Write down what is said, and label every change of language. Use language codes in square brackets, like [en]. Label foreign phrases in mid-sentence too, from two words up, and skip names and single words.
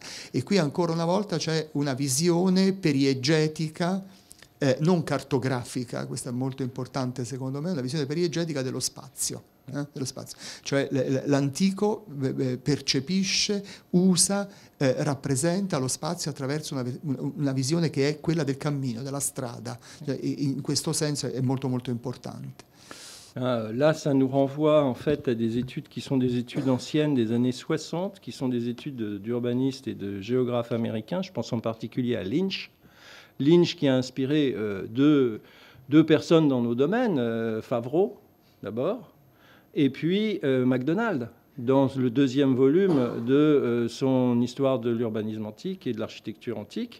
[it] E qui ancora una volta c'è una visione periegetica, non cartografica, questo è molto importante secondo me, una visione periegetica dello spazio. Cioè l'antico percepisce, usa, rappresenta lo spazio attraverso una visione che è quella del cammino, della strada. In questo senso è molto molto importante. [fr] Là, ça nous renvoie en fait à des études qui sont des études anciennes des années 60, qui sont des études d'urbanistes et de géographes américains. Je pense en particulier à Lynch. Lynch qui a inspiré deux personnes dans nos domaines, Favreau d'abord, et puis MacDonald, dans le deuxième volume de son histoire de l'urbanisme antique et de l'architecture antique.